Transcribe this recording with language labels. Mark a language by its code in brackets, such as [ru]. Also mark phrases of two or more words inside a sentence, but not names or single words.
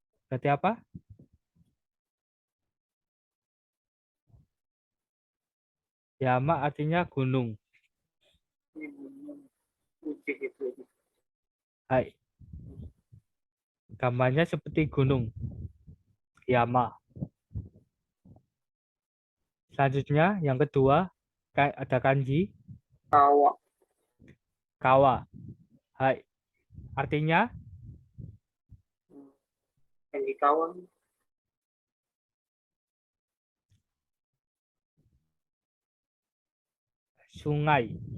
[id] Berarti apa? Yama artinya gunung. Ini gunung putih itu. Hai. Gambarnya seperti gunung. Yama. Selanjutnya, yang kedua, ada kanji Kawa. kawa. Hai. Artinya Yang di kawan. sungai.